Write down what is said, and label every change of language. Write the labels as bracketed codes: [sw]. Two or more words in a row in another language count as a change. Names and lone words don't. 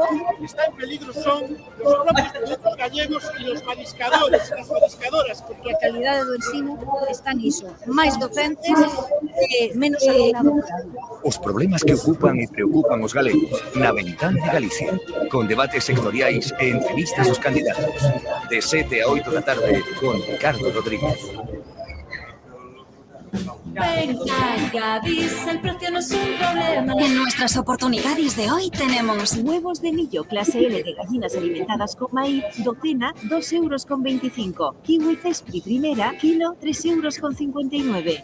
[es] Está en peligro son los propios productos gallegos [gl] e os mariscadores, as mariscadoras, porque a calidade do ensino está niso. Máis docentes e menos alumnado. Os problemas que ocupan e preocupan os galegos na Ventana de Galicia, con debates sectoriais e entrevistas aos candidatos. De 7 a 8 da tarde con Ricardo Rodríguez. [es] Venga, Gadis, el precio no es un problema. En nuestras oportunidades de hoy tenemos huevos de millo clase L de gallinas alimentadas con maíz, docena, 2,25 €. Kiwi Cespri primera, kilo, 3,59 €.